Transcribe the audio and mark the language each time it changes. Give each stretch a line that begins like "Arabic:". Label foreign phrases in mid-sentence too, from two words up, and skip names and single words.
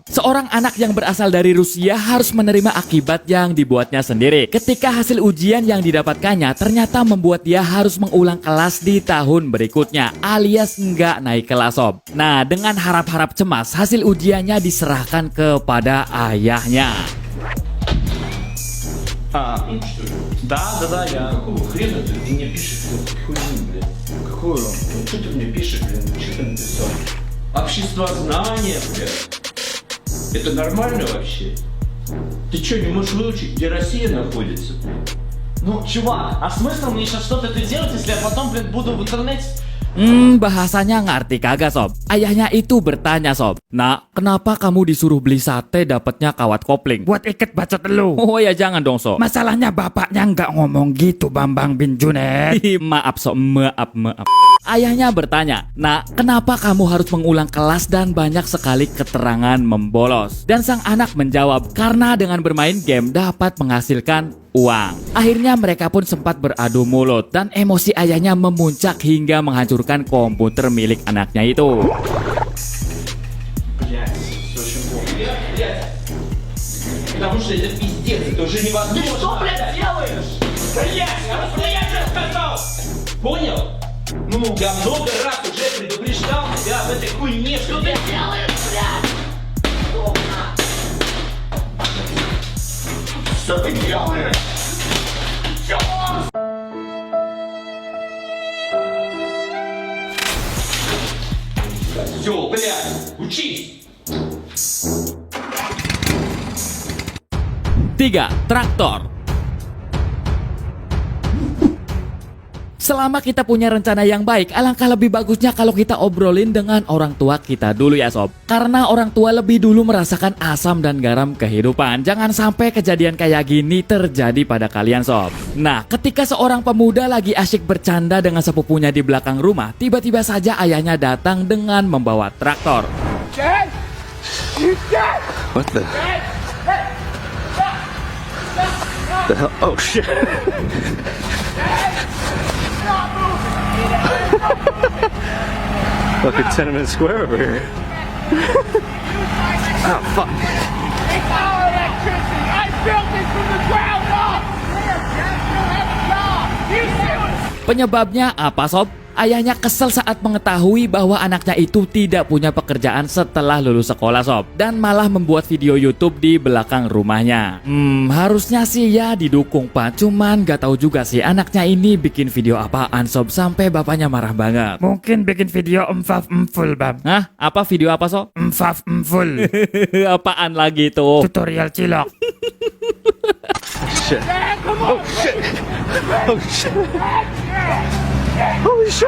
Indonesian: Seorang anak yang berasal dari Rusia harus menerima akibat yang dibuatnya sendiri. Ketika hasil ujian yang didapatkannya ternyata membuat dia harus mengulang kelas di tahun berikutnya, alias nggak naik kelas sob. Nah, dengan harap-harap cemas, hasil ujiannya diserahkan kepada ayahnya.
Russian: Да, я. Какого хрена ты мне пишешь? Хуйню, блядь. Какую? Что ты мне пишешь, блядь? Что ты написал? Обществознание, блядь. Это нормально вообще? Ты что, не можешь выучить, где Россия находится? Ну, чувак, а смысл мне сейчас что-то это делать, если я потом, блин, буду в интернете...
Indonesian: Bahasanya ngerti kagak sob? Ayahnya itu bertanya sob, "Nak, kenapa kamu disuruh beli sate dapatnya kawat kopling?" Buat ikat bacot lu. Oh ya jangan dong sob. Masalahnya bapaknya nggak ngomong gitu, Bambang bin Junet. Maaf sob, maaf. Ayahnya bertanya, "Nak, kenapa kamu harus mengulang kelas dan banyak sekali keterangan membolos?" Dan sang anak menjawab, "Karena dengan bermain game dapat menghasilkan uang." Akhirnya mereka pun sempat beradu mulut dan emosi ayahnya memuncak hingga menghancurkan komputer milik anaknya itu.
Russian: Потому что это пиздец, это уже невозможно. Ты что, блядь, делаешь? Блядь, я же сказал! Понял? Ну, я много раз уже предупреждал тебя об этой хуйне. Что ты делаешь, блядь? Что ты делаешь? Все, блядь, учись!
Indonesian: 3. Traktor. Selama kita punya rencana yang baik, alangkah lebih bagusnya kalau kita obrolin dengan orang tua kita dulu ya sob. Karena orang tua lebih dulu merasakan asam dan garam kehidupan. Jangan sampai kejadian kayak gini terjadi pada kalian sob. Nah, ketika seorang pemuda lagi asyik bercanda dengan sepupunya di belakang rumah, tiba-tiba saja ayahnya datang dengan membawa traktor.
English: Dad? You dead? What the? The hell? Oh shit! Look at Tenement Square over here. Oh fuck! It's our electricity! I built it from the ground up! You see what?
Indonesian: Penyebabnya apa sob? Ayahnya kesel saat mengetahui bahwa anaknya itu tidak punya pekerjaan setelah lulus sekolah sob. Dan malah membuat video YouTube di belakang rumahnya. Harusnya sih ya didukung pak. Cuman gak tahu juga sih anaknya ini bikin video apaan sob sampai bapaknya marah banget. Mungkin bikin video emfaf emful, Bam. Hah? Apa video apa sob? Emfaf emful. Apaan lagi tuh? Tutorial cilok.
English: Shit! Oh shit! Oh shit! Holy shit!